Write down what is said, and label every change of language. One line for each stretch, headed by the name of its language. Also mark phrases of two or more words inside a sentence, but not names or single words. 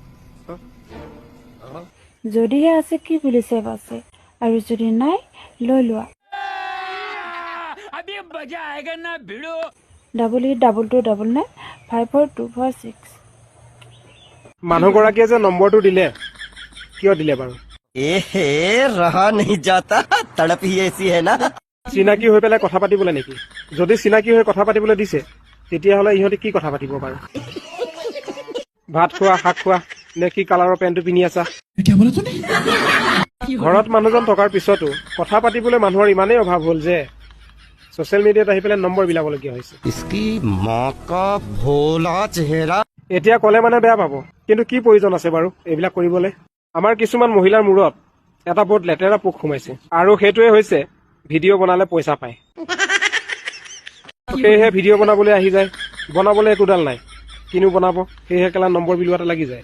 Assamese: যদিহে আছে কি বুলি ছেভ আছে, আৰু যদি নাই লৈ লোৱা। 8822995426। মানুহগৰাকীয়ে যে নম্বৰটো দিলে কিয় দিলে বাৰু?
Hindi: ऐसे रहा नहीं जाता तड़प ही ऐसी है ना।
Assamese: চিনাকি হৈ পেলাই কথা পাতিবলৈ নেকি? যদি চিনাকি হৈ কথা পাতিবলৈ দিছে তেতিয়াহ'লে ইহঁতে কি কথা পাতিব বাৰু? ভাত খোৱা, শাক খোৱা, নে কি কালাৰৰ পেণ্টটো পিন্ধি আছা? ঘৰত মানুহজন থকাৰ পিছতো কথা পাতিবলৈ মানুহৰ ইমানেই অভাৱ হ'ল যে ছ'চিয়েল মিডিয়াত আহি পেলাই নম্বৰ বিলাবলগীয়া হৈছে।
Hindi: इसकी माँ का भोला चेहरा।
Assamese: এতিয়া ক'লে মানে বেয়া পাব, কিন্তু কি প্ৰয়োজন আছে বাৰু এইবিলাক কৰিবলৈ? আমাৰ কিছুমান মহিলাৰ মূৰত এটা বহুত লেতেৰা পোক সোমাইছে, আৰু সেইটোৱে হৈছে ভিডিঅ' বনালে পইচা পায়। সেয়েহে ভিডিঅ' বনাবলৈ আহি যায়, বনাবলৈ একোডাল নাই, কিনো বনাব, সেয়েহে কেলা নম্বৰ বিলোৱাতে লাগি যায়।